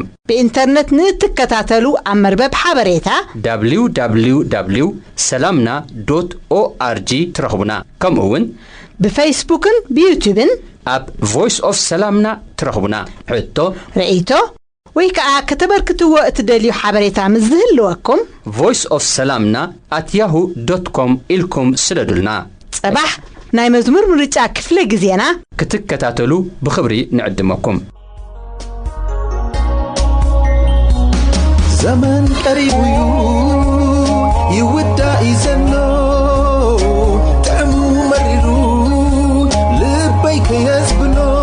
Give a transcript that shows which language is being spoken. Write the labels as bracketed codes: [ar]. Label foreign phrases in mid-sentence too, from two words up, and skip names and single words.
[ti] ብኢንተርኔት ንትከታተሉ ኣብ መርበብ ሓበሬታ www.salamna.org ትረኽቡና ከምኡውን ብፌስቡክን ብዩቲዩብን ኣብ ቮይስ ኦፍ ሰላምና ትረኽቡና ሕቶ ርእይቶ ወይ ከዓ ከተበርክትዎ እትደልዩ ሓበሬታ ምዝህልወኩም voice of salamna@yahoo.com ኢልኩም ስለዱልና ጽባሕ ናይ መዝሙር ምርጫ ክፍለ ጊዜና ክትከታተሉ ብኽብሪ ንዕድመኩም ዘመን ቀሪቡ ይውዳእ ይዘኖ ጥዕሙ መሪሩ ልበይ ከየዝብኖ